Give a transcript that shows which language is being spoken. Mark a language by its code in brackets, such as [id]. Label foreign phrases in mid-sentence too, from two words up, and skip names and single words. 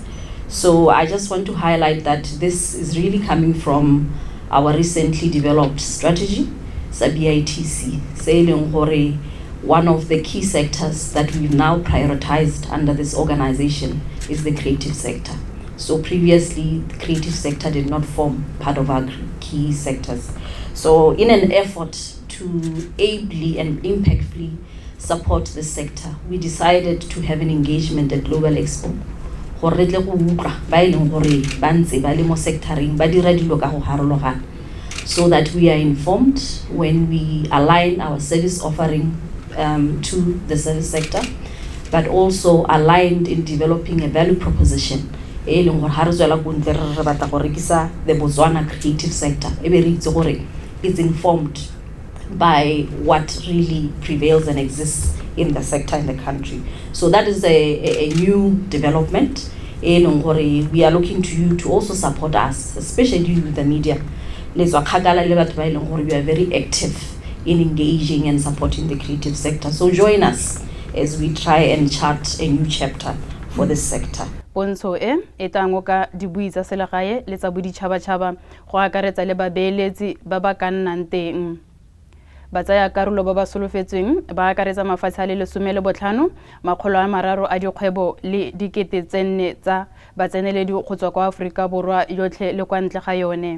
[en] So I just want to highlight that this is really coming from our recently developed strategy, BITC, saying one of the key sectors that we've now prioritized under this organization is the creative sector. So previously, the creative sector did not form part of our key sectors. So in an effort to ably and impactfully support the sector, we decided to have an engagement at Global Expo. [tn] Gore re tle go utlwa ba e leng gore ba ntse ba le mo sectoring ba dira dilo ka go harologana, [en] so that we are informed when we align our service offering to the service sector, but also aligned in developing a value proposition. [tn] E leng gore ha re tswela go ntse re batla go rekisa [en] the Botswana creative sector, [tn] e be re itse gore [en] it's informed by what really prevails and exists in the sector in the country. So that is a new development. We are looking to you to also support us, especially you with the media. We are very active in engaging and supporting the creative sector. So join us as we try and chart a new chapter for this sector. [tn] Pontsho e tango ka dibui tsa selegae le tsa boditšhabatšhaba go akaretsa le babeeletsi ba ba ka nnang teng. Batsaya karolo ba ba solofetsweng ba akaretsa mafatshe a le 15 300 a dikgwebo le dikete tse 4 tsa batseneledi go tswa kwa Aforika Borwa yotlhe le kwa ntle ga yone.